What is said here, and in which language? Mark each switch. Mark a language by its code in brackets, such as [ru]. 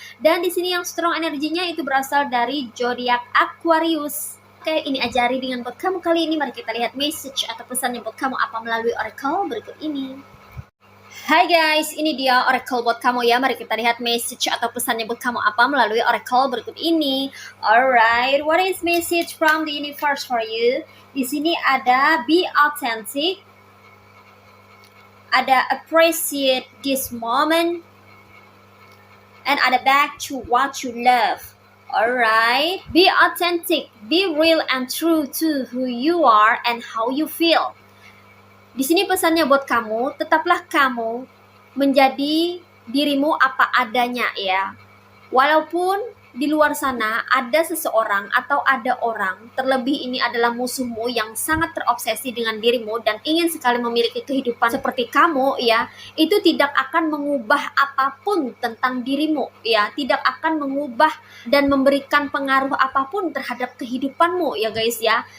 [id] Dan di sini yang strong energinya itu berasal dari zodiak Aquarius. Oke, ini aja readingan buat kamu kali ini. Mari kita lihat message atau pesan yang buat kamu apa melalui oracle berikut ini. Hai guys, ini dia oracle buat kamu ya. Mari kita lihat message atau pesannya buat kamu apa melalui oracle berikut ini. [en] Alright, what is message from the universe for you? [id] Di sini ada [en] be authentic, ada appreciate this moment, and ada back to what you love. Alright, be authentic, be real and true to who you are and how you feel. [id] Di sini pesannya buat kamu, tetaplah kamu menjadi dirimu apa adanya ya. Walaupun di luar sana ada seseorang atau ada orang, terlebih ini adalah musuhmu yang sangat terobsesi dengan dirimu dan ingin sekali memiliki kehidupan seperti kamu ya, itu tidak akan mengubah apapun tentang dirimu ya, tidak akan mengubah dan memberikan pengaruh apapun terhadap kehidupanmu ya guys ya.